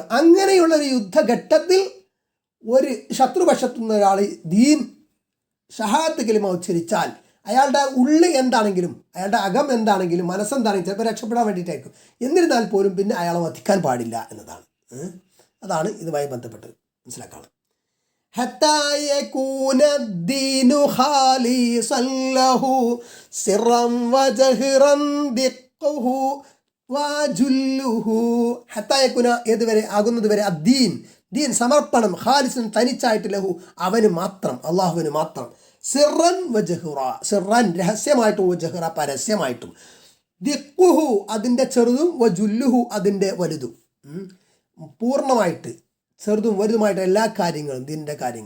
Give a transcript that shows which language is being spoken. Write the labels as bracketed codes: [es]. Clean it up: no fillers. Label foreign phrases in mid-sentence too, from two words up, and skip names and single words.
[ml] അങ്ങനെയുള്ളൊരു യുദ്ധഘട്ടത്തിൽ ഒരു ശത്രുപക്ഷത്തു നിന്ന് ഒരാൾ ദീൻ ഷഹാദത്ത് കലിമ ഉച്ചരിച്ചാൽ അയാളുടെ ഉള്ളിൽ എന്താണെങ്കിലും അയാളുടെ അകം എന്താണെങ്കിലും മനസ്സെന്താണെങ്കിലും ചിലപ്പോൾ രക്ഷപ്പെടാൻ വേണ്ടിയിട്ടായിരിക്കും. എന്നിരുന്നാൽ പോലും പിന്നെ അയാളെ വധിക്കാൻ പാടില്ല എന്നതാണ്. അതാണ് ഇതുമായി ബന്ധപ്പെട്ട് മനസ്സിലാക്കണം. [ar] حتى يكون الدين خالصا له سرا وجهرا دقه وجله حتى يكون [ml] ഏതുവരെ ആകുന്നത് വരെ അദ്ദീൻ ദീൻ സമർപ്പണം ഖാലിസൻ തനിച്ചായിട്ട് ലഹു അവന് മാത്രം, അള്ളാഹുവിന് മാത്രം. [ar] سرا وجهرا [ml] സിറൻ രഹസ്യമായിട്ടും വജഹുറ പരസ്യമായിട്ടും. ദിഖുഹു അതിൻ്റെ ചെറുതും വജുല്ലുഹു അതിൻ്റെ വലുതും. പൂർണ്ണമായിട്ട് ചെറുതും വലുതുമായിട്ട് എല്ലാ കാര്യങ്ങളും ദീനിൻ്റെ കാര്യങ്ങൾ.